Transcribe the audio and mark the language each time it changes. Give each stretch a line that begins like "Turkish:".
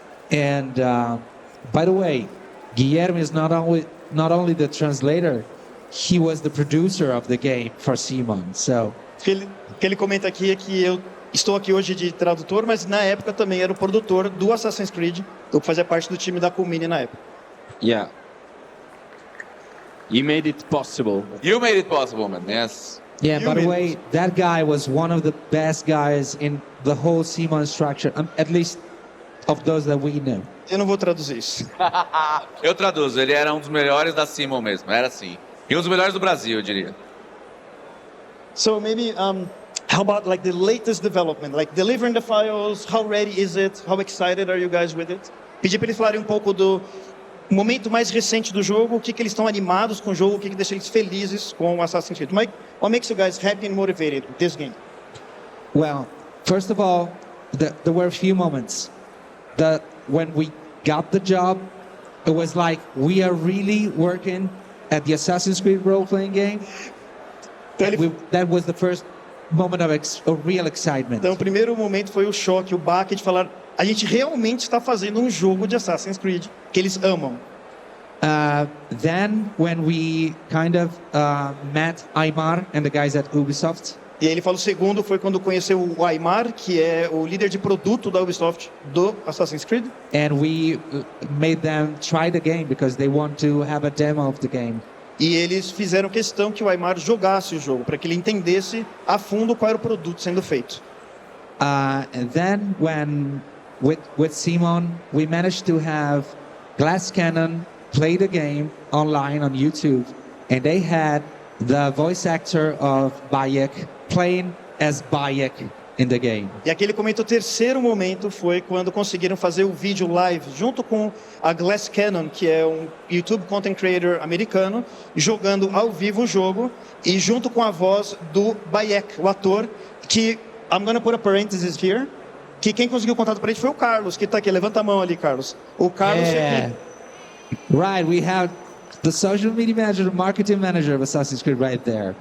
English: And by the way, Guilherme is not only the translator, he was the producer of the game for Simon. So
Portuguese: O que ele comenta aqui é que eu estou aqui hoje de tradutor, mas na época também era o produtor do Assassin's Creed. Eu fazia parte do time da Kumini na época.
English: Yeah. You made it possible. You made it possible, man. Yes. yeah, You by the mean- way, that guy was one of the best guys in the whole Simon structure, at least of those that we knew.
Portuguese: Eu não vou traduzir isso. Eu traduzo, ele era um dos melhores da Simon mesmo, era assim. E um dos melhores do Brasil, eu diria.
English: So maybe how about like the latest development, like delivering the files? How ready is it? How excited are you guys with it?
Portuguese: Pedi para eles falarem um pouco do momento mais recente do jogo, o que eles estão animados com o jogo, o que deixa eles felizes com o Assassin's Creed.
English: Mike, what makes you guys happy and motivated with this game? Well, first of all, there were a few moments that when we got the job, it was like we are really working at the Assassin's Creed role-playing game. That was the first moment of real excitement.
Portuguese: Então, o primeiro momento foi o choque, o baque de falar, a gente realmente está fazendo um jogo de Assassin's Creed que eles amam.
English: Then when we kind of met Aymar and the guys at Ubisoft,
Portuguese: E aí ele fala o segundo foi quando conheceu o Aymar, que é o líder de produto da Ubisoft do Assassin's Creed.
English: and we made them try the game because they want to have a demo of the game.
Portuguese: E eles fizeram questão que o Aymar jogasse o jogo, para que ele entendesse a fundo qual era o produto sendo feito.
English: And then when with Simon, we managed to have Glass Cannon play the game online on YouTube, and they had the voice actor of Bayek playing as Bayek in the game.
Portuguese: E aquele comenta o terceiro momento foi quando conseguiram fazer o vídeo live junto com a Glass Cannon, que é um YouTube content creator americano, jogando ao vivo o jogo e junto com a voz do Bayek, o ator, que
English: I'm gonna put a parenthesis here,
Portuguese: que quem conseguiu o contato para ele foi o Carlos, que está aqui. Levanta a mão ali, Carlos. O Carlos
English: Yeah. Right, we have the social media manager, the marketing manager of Assassin's Creed right there.